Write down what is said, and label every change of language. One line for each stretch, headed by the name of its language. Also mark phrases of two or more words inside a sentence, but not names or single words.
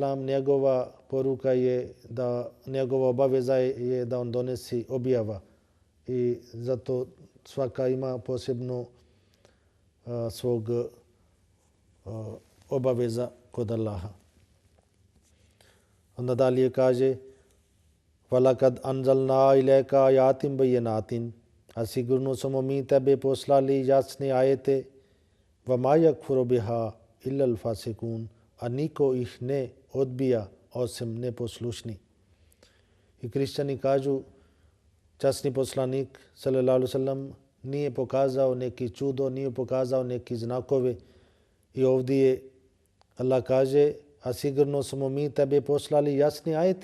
Bosnian: njegova poruka je da njegova obaveza je da on donesi objava i zato svaka ima posebno svog obaveza kod Allaha. Onda dalje kaže:
Arabic: ولقد أنزلنا إليك آيات بينات,
Bosnian: a sigurno smo mi tebe poslali jasne ajete,
Arabic: وما يكفر بها إلا الفاسقون,
Bosnian: a niko ih ne odbija osim neposlušni. I kršćani kažu, časni poslanik
Arabic: صلى الله عليه وسلم
Bosnian: nije pokazao neki čudo, nije pokazao neki znakove. I ovdje Allah kaže: a sigurno smo mi tebe poslali jasni ajeti.